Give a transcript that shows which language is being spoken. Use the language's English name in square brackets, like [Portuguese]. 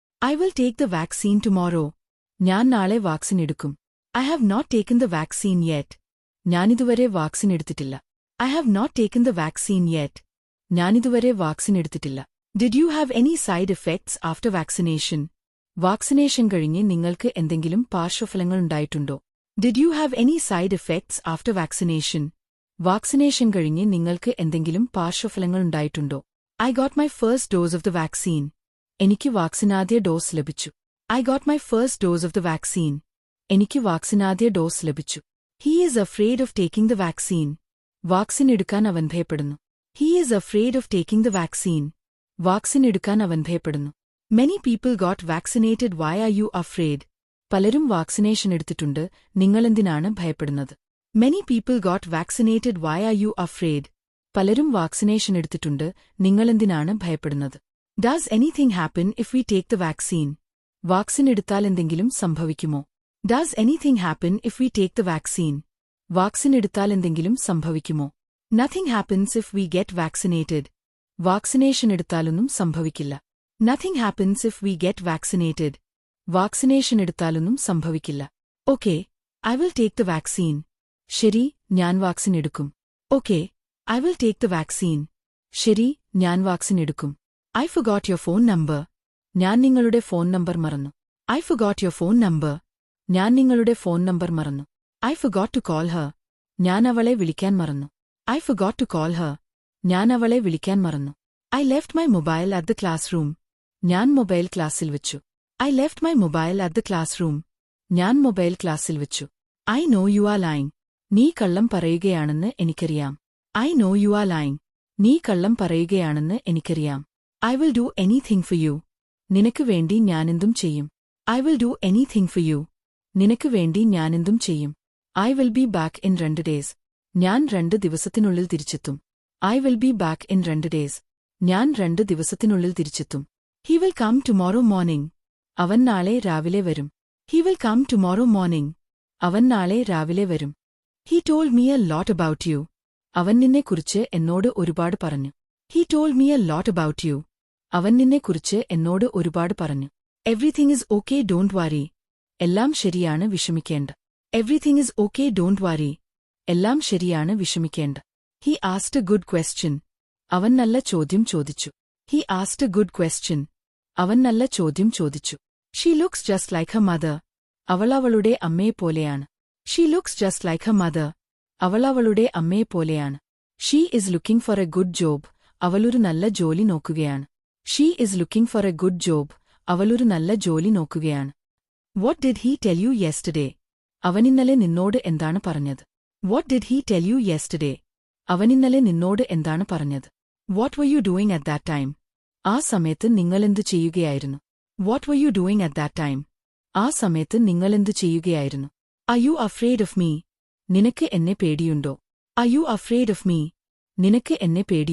[English] I will take the vaccine tomorrow. [Malayalam] ഞാൻ നാളെ vaccine എടുക്കും. [English] I have not taken the vaccine yet. [Malayalam] ഞാനിതുവരെ vaccine എടുത്തിട്ടില്ല. [English] I have not taken the vaccine yet. [Malayalam] ഞാനിതുവരെ vaccine എടുത്തിട്ടില്ല. [English] Did you have any side effects after vaccination? [Malayalam] Vaccination കഴിഞ്ഞ് നിങ്ങൾക്ക് എന്തെങ്കിലും പാർശ്വഫലങ്ങളുണ്ടായിട്ടുണ്ടോ? [English] Did you have any side effects after vaccination? [Malayalam] Vaccination കഴിഞ്ഞ് നിങ്ങൾക്ക് എന്തെങ്കിലും പാർശ്വഫലങ്ങളുണ്ടായിട്ടുണ്ടോ? [English] I got my first dose of the vaccine. [Malayalam] എനിക്ക് വാക്സിനാദ്യ dose ലഭിച്ചു. [English] I got my first dose of the vaccine. [Malayalam] എനിക്ക് വാക്സിനാദ്യ dose ലഭിച്ചു. [English] He is afraid of taking the vaccine. [Malayalam] Vaccine എടുക്കാൻ അവൻ ഭയപ്പെടുന്നു. [English] He is afraid of taking the vaccine. [Malayalam] Vaccine എടുക്കാൻ അവൻ ഭയപ്പെടുന്നു. [English] Many people got vaccinated. Why are you afraid? [Malayalam] പലരും vaccination എടുത്തിട്ടുണ്ട്, നിങ്ങളെന്തിനാണ് ഭയപ്പെടുന്നത്? [English] Many people got vaccinated. Why are you afraid? [Malayalam] പലരും വാക്സിനേഷൻ എടുത്തിട്ടുണ്ട്, നിങ്ങളെന്തിനാണ് ഭയപ്പെടുന്നത്? [English] Does anything happen if we take the vaccine? [Malayalam] Vaccine എടുത്താൽ എന്തെങ്കിലും സംഭവിക്കുമോ? [English] Does anything happen if we take the vaccine? [Malayalam] Vaccine എടുത്താൽ എന്തെങ്കിലും സംഭവിക്കുമോ? [English] Nothing happens if we get vaccinated. [Malayalam] Vaccination എടുത്താലൊന്നും സംഭവിക്കില്ല. [English] Nothing happens if we get vaccinated. [Malayalam] Vaccination എടുത്താലൊന്നും സംഭവിക്കില്ല. [English] Okay, I will take the vaccine. [Malayalam] ശരി, ഞാൻ വാക്സിൻ എടുക്കും. [English] Okay, I will take the vaccine. [Malayalam] ശരി, ഞാൻ വാക്സിൻ എടുക്കും. [English] I forgot your phone number. [Malayalam] ഞാൻ നിങ്ങളുടെ ഫോൺ നമ്പർ മറന്നു. [English] I forgot your phone number. [Malayalam] ഞാൻ നിങ്ങളുടെ ഫോൺ നമ്പർ മറന്നു. [English] I forgot to call her. [Malayalam] ഞാൻ അവളെ വിളിക്കാൻ മറന്നു. [English] I forgot to call her. [Malayalam] ഞാൻ അവളെ വിളിക്കാൻ മറന്നു. [English] I left my mobile at the classroom. [Malayalam] ഞാൻ മൊബൈൽ ക്ലാസ്സിൽ വെച്ചു. [English] I left my mobile at the classroom. [Malayalam] ഞാൻ മൊബൈൽ ക്ലാസ്സിൽ വെച്ചു. [English] I know you are lying. [Malayalam] നീ കള്ളം പറയുകയാണെന്ന് എനിക്കറിയാം. [English] I know you are lying. [Malayalam] നീ കള്ളം പറയുകയാണെന്ന് എനിക്കറിയാം. [English] I will do anything for you. [Malayalam] നിനക്ക് വേണ്ടി ഞാനെന്തും ചെയ്യും. [English] I will do anything for you. [Malayalam] നിനക്ക് വേണ്ടി ഞാനെന്തും ചെയ്യും. [English] I will be back in 2 days. [Malayalam] ഞാൻ 2 ദിവസത്തിനുള്ളിൽ തിരിച്ചെത്തും. [English] I will be back in 2 days. [Malayalam] ഞാൻ 2 ദിവസത്തിനുള്ളിൽ തിരിച്ചെത്തും. [English] He will come tomorrow morning. [Malayalam] അവൻ നാളെ രാവിലെ വരും. [English] He will come tomorrow morning. [Malayalam] അവൻ നാളെ രാവിലെ വരും. [English] He told me a lot about you. [Malayalam] അവൻ നിന്നെക്കുറിച്ച് എന്നോട് ഒരുപാട് പറഞ്ഞു. [English] He told me a lot about you. [Malayalam] അവൻ നിന്നെക്കുറിച്ച് എന്നോട് ഒരുപാട് പറഞ്ഞു. [English] Everything is okay, don't worry. [Malayalam] എല്ലാം ശരിയാണ്, വിഷമിക്കേണ്ട. [English] Everything is okay, don't worry. [Malayalam] എല്ലാം ശരിയാണ്, വിഷമിക്കേണ്ട. [English] He asked a good question. [Malayalam] അവൻ നല്ല ചോദ്യം ചോദിച്ചു. [English] He asked a good question. [Malayalam] അവൻ നല്ല ചോദ്യം ചോദിച്ചു. [English] She looks just like her mother. [Malayalam] അവൾ അവളുടെ അമ്മയെപ്പോലെയാണ്. [English] She looks just like her mother. [Malayalam] അവൾ അവളുടെ അമ്മയെപ്പോലെയാണ്. [English] She is looking for a good job. [Malayalam] അവളൊരു നല്ല ജോലി നോക്കുകയാണ്. [English] She is looking for a good job. [Malayalam] അവളൊരു നല്ല ജോലി നോക്കുകയാണ്. [English] What did he tell you yesterday? [Malayalam] അവനിന്നലെ നിന്നോട് എന്താണ് പറഞ്ഞത്? [English] What did he tell you yesterday? [Malayalam] അവനിന്നലെ നിന്നോട് എന്താണ് പറഞ്ഞത്? [English] What were you doing at that time? [Malayalam] ആ സമയത്ത് നിങ്ങളെന്തു ചെയ്യുകയായിരുന്നു? [English] What were you doing at that time? [Malayalam] ആ സമയത്ത് നിങ്ങളെന്തു ചെയ്യുകയായിരുന്നു? [English] Are you afraid of me? [Malayalam] നിനക്ക് എന്നെ പേടിയുണ്ടോ? [English] Are you afraid of me? നിനക്ക് എന്നെ പേടിയുണ്ടോ?